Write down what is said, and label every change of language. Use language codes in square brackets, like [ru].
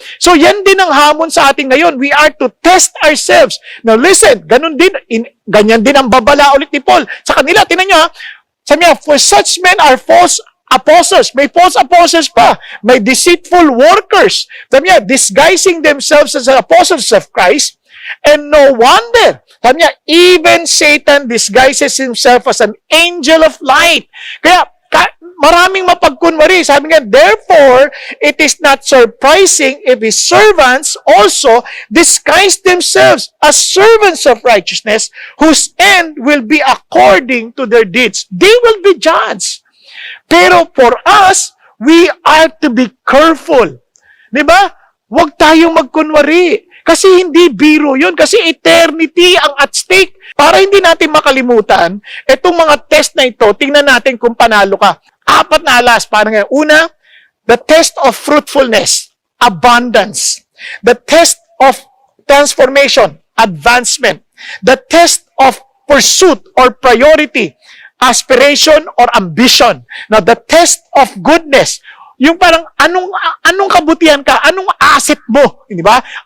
[tl] So yan din ang hamon sa atin ngayon. [en] We are to test ourselves. Now listen, [tl] ganyan din ang babala ulit ni Paul. Sa kanila, tinan nyo ha, sabi niya, [en] for such men are false apostles. May false apostles pa. May deceitful workers. [tl] Sabi niya, [en] disguising themselves as apostles of Christ. And no wonder, [tl] sabi niya, [en] even Satan disguises himself as an angel of light. [tl] Kaya, maraming mapagkunwari. Sabi niya, [en] therefore, it is not surprising if his servants also disguise themselves as servants of righteousness, whose end will be according to their deeds. They will be judged. [tl] Pero [en] for us, we are to be careful. [tl] Diba? Huwag tayong magkunwari. Kasi hindi biro yun. Kasi eternity ang at stake. Para hindi natin makalimutan, itong mga test na ito, tingnan natin kung panalo ka. 4 na alas. Parang ngayon. [en] Una, the test of fruitfulness, abundance. The test of transformation, advancement. The test of pursuit or priority, aspiration or ambition. Now, the test of goodness, [tl] yung parang anong kabutihan ka, anong asset mo, di ba?